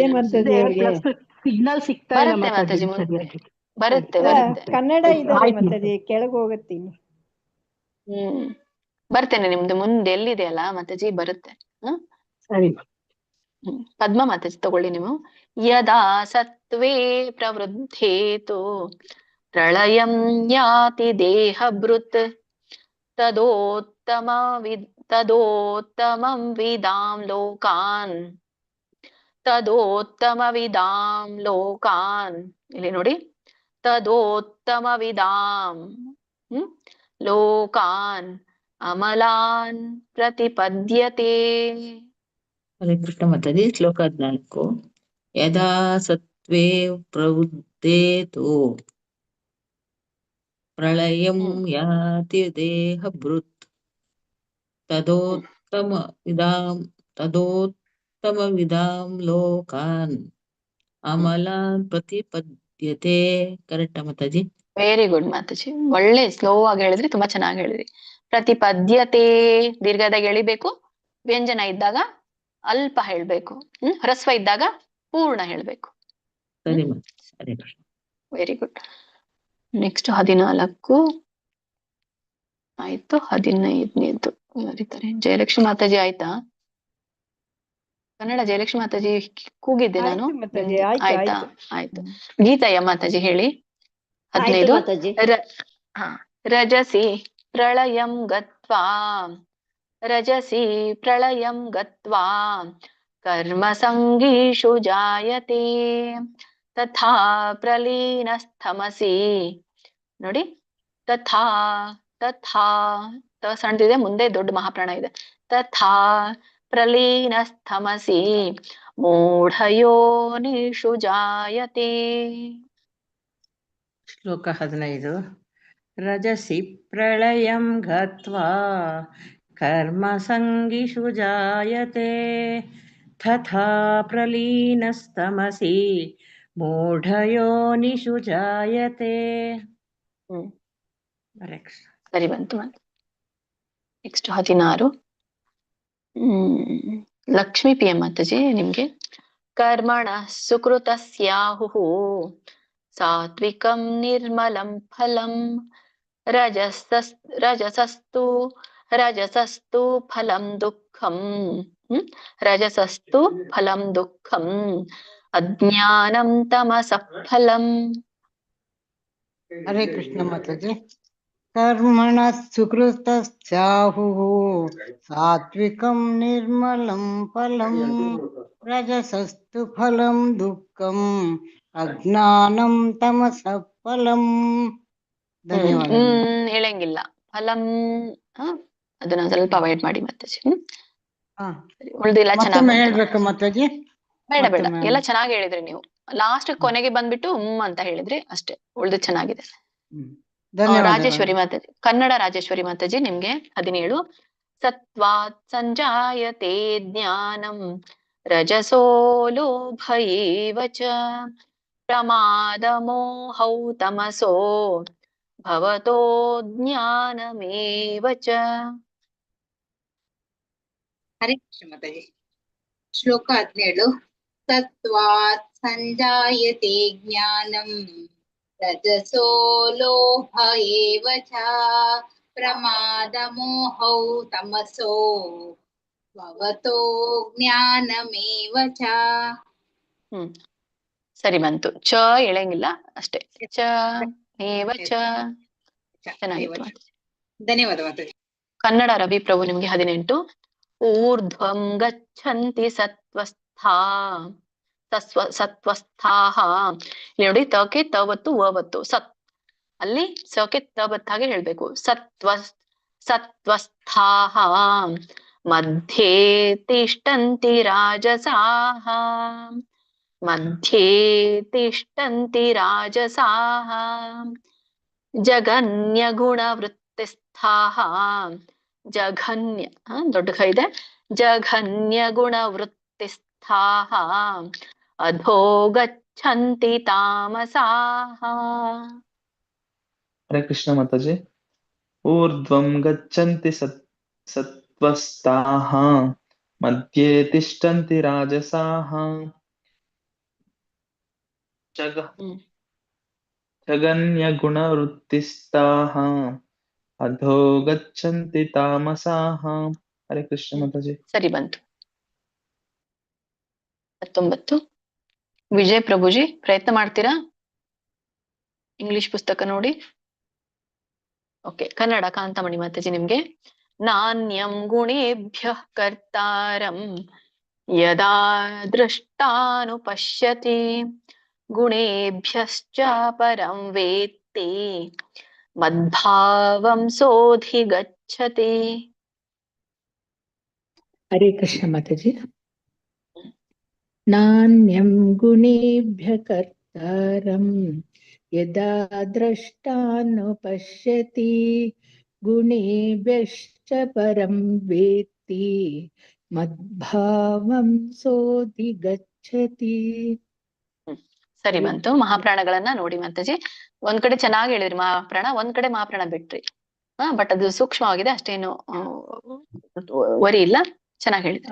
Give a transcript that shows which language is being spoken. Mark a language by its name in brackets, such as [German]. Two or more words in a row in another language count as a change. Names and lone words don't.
[Kannada] ಆಗಿದ್ದೀರಾ ಮಾತಾಜಿ ಅವ್ರಿಗೆ. ಸಿಗ್ನಲ್ ಸಿಗ್ತಾ ಇಲ್ಲ ಬರುತ್ತೆ ಮಾತಾಜಿ ಮಾತಾಜಿ ಮುಂದೆ. ಸರಿಯಾಗಿ. ಬರುತ್ತೆ ಅಲ್ಲ, ಬರುತ್ತೆ. ಕನ್ನಡ ಇದ್ದಾರೆ ಆಯ್ತು ಮಾತಾಜಿ, ಕೆಳಗೆ ಹೋಗತ್ತೀನಿ. ಬರ್ತೇನೆ ನಿಮ್ದು ಮುಂದೆ ಎಲ್ಲಿದೆಯಲ್ಲ ಮಾತಾಜಿ, ಬರುತ್ತೆ. ಸರಿ. ಪದ್ಮ ಮಾತಾಜಿ ತಗೊಳ್ಳಿ ನೀವು. [Sanskrit] ಯದಾ ಸತ್ವೇ ಪ್ರವೃದ್ಧೇತು ಪ್ರಳಯಂ ಯಾತಿ ದೇಹಭೃತ್ ತದೋತ್ತಮಂ ವಿದಾಂ ಲೋಕಾನ್. ತದೋತ್ತಮವಿದಾಂ ಲೋಕಾನ್. [Kannada] ಇಲ್ಲಿ ನೋಡಿ, [Sanskrit] ತದೋತ್ತಮವಿದಾಂ ಲೋಕಾನ್ ಅಮಲಾನ್ ಪ್ರತಿಪದ್ಯತೆ. [Kannada] ಹರೇ ಕೃಷ್ಣ ಮಾತಾಜಿ. ಶ್ಲೋಕ 14. [Sanskrit] ಯದಾ ಸತ್ವೇ ಪ್ರವೃದ್ಧೇತು ಪ್ರಳಯಂ ಯಾತಿ ದೇಹಭೃತ್ ತದೋತ್ತಮವಿದಾಂ ಲೋಕಾನ್ ಅಮಲಾನ್ ಪ್ರತಿಪದ್ಯತೆ. [Kannada] ಕರೆಕ್ಟಾ ಮಾತಾಜಿ? [English] very good [Kannada] ಮಾತಾಜಿ, ಒಳ್ಳೆ ಸ್ಲೋ ಆಗಿ ಹೇಳಿದ್ರಿ, ತುಂಬಾ ಚೆನ್ನಾಗಿ ಹೇಳಿದ್ರಿ. ಪ್ರತಿಪದ್ಯತೆ ದೀರ್ಘದಾಗ ಎಳಿಬೇಕು, ವ್ಯಂಜನ ಇದ್ದಾಗ ಅಲ್ಪ ಹೇಳ್ಬೇಕು, ಹ್ರಸ್ವ ಇದ್ದಾಗ ಪೂರ್ಣ ಹೇಳ್ಬೇಕು. ಸರಿ ಮಾತಾಜಿ. ಹರೇ ಕೃಷ್ಣ. [English] very good. [Kannada] ನೆಕ್ಸ್ಟ್ 14 ಆಯ್ತು. 15ನೇದು ಯಾರಿದ್ದಾರೆ? ಜಯಲಕ್ಷ್ಮಿ ಮಾತಾಜಿ ಆಯ್ತಾ? ಕನ್ನಡ ಜಯಲಕ್ಷ್ಮಿ ಮಾತಾಜಿ ಕೂಗಿದ್ದೆ ನಾನು. ಆಯ್ತು ಮಾತಾಜಿ, ಆಯ್ತು ಆಯ್ತಾ? ಆಯ್ತು. ಆಯ್ತು. ಗೀತಯ್ಯ ಮಾತಾಜಿ ಹೇಳಿ. ಆಯ್ತು 15. ಮಾತಾಜಿ. [Sanskrit] ರಜಸಿ ಪ್ರಳಯಂ ಗತ್ವಾ. ರಜಸಿ ಪ್ರಳಯಂ ಗತ್ವಾ ಕರ್ಮ ಸಂಗೀಷು ಜಾಯತೆ ತಥಾ ಪ್ರಲೀನಸ್ತಮಸಿ. [Kannada] ನೋಡಿ, [Sanskrit] ತಥಾ ತಥಾ ತ [Kannada] ಸಣ್ಣದಿದೆ, ಮುಂದೆ ದೊಡ್ಡ ಮಹಾಪ್ರಾಣ ಇದೆ. [Sanskrit] ತಥಾ ಪ್ರಲೀನಸ್ತಮಸಿ ಮೂಢಯೋನಿಷು ಜಾಯತೆ. [Kannada] ಶ್ಲೋಕ 15. [Sanskrit] ರಜಸಿ ಪ್ರಳಯಂ ಗತ್ವಾ ಕರ್ಮ ಸಂಗಿಷು ಜಾಯತೆ ತಥಾ ಪ್ರಲೀನಸ್ತಮಸಿ ಮೂಢಯೋನಿಷು ಜಾಯತೆ. [Kannada] ಸರಿ ಬಂತು. ನೆಕ್ಸ್ಟ್ 16. ಲಕ್ಷ್ಮೀ ಪಿ ಎಂ ಮಾತಾಜಿ ನಿಮ್ಗೆ. [Sanskrit] ಕರ್ಮಣ ಸುಕೃತಸ್ಯಾಹುಃ ಸಾತ್ವಿಕಂ ನಿರ್ಮಲಂ ಫಲಂ ರಜಸಸ್ತು ಫಲಂ ದುಃಖಂ. ರಜಸಸ್ತು ಫಲಂ ದುಃಖಂ ಅಜ್ಞಾನಂ ತಮಸಃ ಫಲಂ. [Kannada] ಹರೇ ಕೃಷ್ಣ ಮಾತಾಜಿ. [Sanskrit] ಕರ್ಮಣ ಸುಕೃತಸ್ಯಾಹುಃ ಸಾತ್ವಿಕಂ ನಿರ್ಮಲಂ ಫಲಂ ರಜಸಸ್ತು ಫಲಂ ದುಃಖಂ ಅಜ್ಞಾನಂ ತಮಸಃ ಫಲಂ. [Kannada] ಧನ್ಯವಾದ. ಹೇಳಂಗಿಲ್ಲ ಫಲಂ, ಅದನ್ನ ಸ್ವಲ್ಪ ಅವಾಯ್ಡ್ ಮಾಡಿ ಮಾತಾಜಿ. ಉಳ್ದಿಲ್ಲ ಮತ್ತೊಮ್ಮೆ ಚೆನ್ನಾಗಿ ಹೇಳ್ಬೇಕಾ ಮಾತಾಜಿ? ಬೇಡ ಬೇಡ, ಎಲ್ಲ ಚೆನ್ನಾಗಿ ಹೇಳಿದ್ರಿ ನೀವು. ಲಾಸ್ಟ್ ಕೊನೆಗೆ ಬಂದ್ಬಿಟ್ಟು ಅಂತ ಹೇಳಿದ್ರಿ ಅಷ್ಟೇ, ಉಳ್ದು ಚೆನ್ನಾಗಿದೆ. ರಾಜೇಶ್ವರಿ ಮಾತಾಜಿ, ಕನ್ನಡ ರಾಜೇಶ್ವರಿ ಮಾತಾಜಿ ನಿಮ್ಗೆ 17. [Sanskrit] ಸತ್ವಾತ್ ಸಂಜಾಯತೆ ಜ್ಞಾನಂ ರಜಸೋ ಲೋಭ ಏವ ಚ ಪ್ರಮಾದ ಮೋಹೌ ತಮಸೋ ಭವತೋ ಜ್ಞಾನಮೇವ ಚ. [Kannada] ಹರೇ ಕೃಷ್ಣ ಮಾತಾಜಿ. [Sanskrit] ಶ್ಲೋಕ 17. ಸತ್ವಾತ್ ಸಂಜಾಯತೆ ಜ್ಞಾನಂ ರಜಸೋ ಲೋಭ ಏವ ಚ ಪ್ರಮಾದ ಮೋಹೌ ತಮಸೋ ಭವತೋ ಜ್ಞಾನಮೇವ ಚ. [Kannada] ಸರಿ ಬಂತು. ಚ ಎಳಂಗಿಲ್ಲ ಅಷ್ಟೇ. [Sanskrit] ಚ ಏವ ಚ. [Kannada] ಚೆನ್ನಾಗಿತ್ತು. ಧನ್ಯವಾದ ಮಾತಾಜಿ. ಕನ್ನಡ ರವಿ ಪ್ರಭು ನಿಮ್ಗೆ 18. [Sanskrit] ಊರ್ಧ್ವಂ ಗಚ್ಚಂತಿ ಸತ್ವಸ್ಥಾಹ. [Kannada] ಇಲ್ಲಿ ನೋಡಿ, ತಕ್ಕೆ ತವತ್ತು ವವತ್ತು ಸತ್, ಅಲ್ಲಿ ಸಕ್ಕೆ ತವತ್ತಾಗೆ ಹೇಳ್ಬೇಕು. [Sanskrit] ಸತ್ವಸ್ಥಾಹ ಮಧ್ಯೆ ತಿಷ್ಟಂತಿ ರಾಜಸಾಹ. मध्ये तिष्ठन्ति राजसाः जघन्यगुणवृत्तिस्थाः जघन्य [Kannada] ದೊಡ್ಡ ಖ ಇದೆ [Sanskrit] जघन्यगुणवृत्तिस्थाः अधो गच्छन्ति तामसाः. [Kannada] ಹರೇ ಕೃಷ್ಣ ಮಾತಾಜಿ. [Sanskrit] ऊर्ध्वं गच्छन्ति सत्त्वस्ताः मध्ये तिष्ठन्ति राजसाः जघन्यगुणवृत्तिस्ताः अधो गच्छन्ति तामसाः. [Kannada] ಹರೇ ಕೃಷ್ಣ ಮಾತಾಜಿ. ಸರಿ ಬಂತು. 19 ವಿಜಯ್ ಪ್ರಭುಜಿ ಪ್ರಯತ್ನ ಮಾಡ್ತೀರಾ ಇಂಗ್ಲಿಷ್ ಪುಸ್ತಕ ನೋಡಿ. ಓಕೆ, ಕನ್ನಡ ಕಾಂತಮಣಿ ಮಾತಾಜಿ ನಿಮ್ಗೆ. ನಾಣ್ಯಂ ಗುಣೇಭ್ಯ ಕರ್ತಾರಂ ಯದಾ ದೃಷ್ಟಾನುಪಶ್ಯತಿ ಗುಣೇಭ್ಯಶ್ಚ ಪರಂ ವೇತ್ತಿ ಮದ್ಭಾವಂ ಸೋಧಿಗಚ್ಚತಿ. ಹರೇ ಕೃಷ್ಣ ಮಾತಾಜಿ. ನಾಣ್ಯಂ ಗುಣೇಭ್ಯ ಕರ್ತಾರಂ ಯದಾ ದ್ರಷ್ಟಾನುಪಶ್ಯತಿ ಗುಣೇಭ್ಯಶ್ಚ ಪರಂ ವೇತ್ತಿ ಮದ್ಭಾವಂ ಸೋಧಿಗಚ್ಚತಿ. ಸರಿ ಬಂತು. ಮಹಾಪ್ರಾಣಗಳನ್ನ ನೋಡಿ ಮಾತಾಜಿ. ಒಂದ್ ಕಡೆ ಚೆನ್ನಾಗಿ ಹೇಳಿದ್ರಿ ಮಹಾಪ್ರಾಣ, ಒಂದ್ ಕಡೆ ಮಹಾಪ್ರಾಣ ಬಿಟ್ರಿ. ಬಟ್ ಅದು ಸೂಕ್ಷ್ಮವಾಗಿದೆ, ಅಷ್ಟೇನು ವರಿ ಇಲ್ಲ, ಚೆನ್ನಾಗಿ ಹೇಳಿದ್ರಿ.